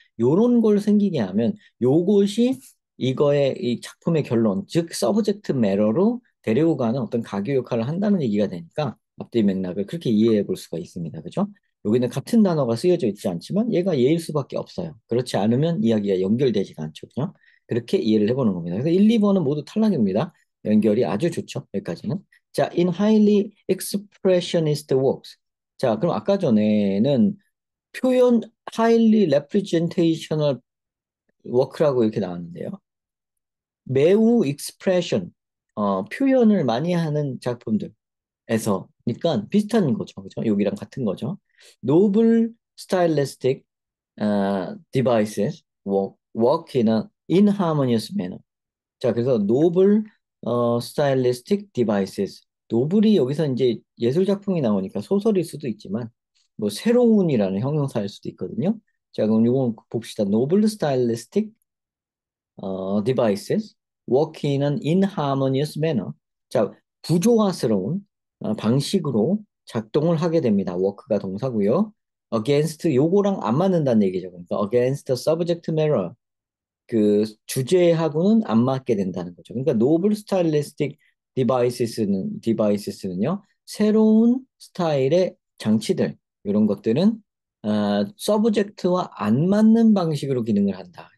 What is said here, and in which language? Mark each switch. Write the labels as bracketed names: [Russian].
[Korean] 요런 걸 생기게 하면 요것이 이거의 이 작품의 결론, 즉 서브젝트 매러로 데리고 가는 어떤 가교 역할을 한다는 얘기가 되니까 앞뒤 맥락을 그렇게 이해해 볼 수가 있습니다. 그죠? 여기는 같은 단어가 쓰여져 있지 않지만 얘가 얘일 수밖에 없어요. 그렇지 않으면 이야기가 연결되지가 않죠. 그죠? 그렇게 이해를 해보는 겁니다. 그래서 1, 2번은 모두 탈락입니다. 연결이 아주 좋죠. 여기까지는. 자, [English] in highly expressionist works. [Korean] 자, 그럼 아까 전에는 표현 [English] highly representational work [Korean] 라고 이렇게 나왔는데요. 매우 expression, 표현을 많이 하는 작품들에서, 그러니까 비슷한 거죠. 그죠? 여기랑 같은 거죠. [English] noble stylistic devices work in an inharmonious manner. [Korean] 자, 그래서 노블 스타일리스틱 디바이스. 노블이 여기서 이제 예술 작품이 나오니까 소설일 수도 있지만 뭐 새로운이라는 형용사일 수도 있거든요. 자, 그럼 이건 봅시다. [English] 노블 스타일리스틱 devices work in an inharmonious manner. [Korean] 자, 부조화스러운 방식으로 작동을 하게 됩니다. work가 동사고요. against 요거랑 안 맞는다는 얘기죠. 그러니까 [English] against the subject matter [Korean] 그 주제하고는 안 맞게 된다는 거죠. 그러니까 노블 스타일리스틱 디바이스는요 새로운 스타일의 장치들 이런 것들은 서브젝트와 안 맞는 방식으로 기능을 한다.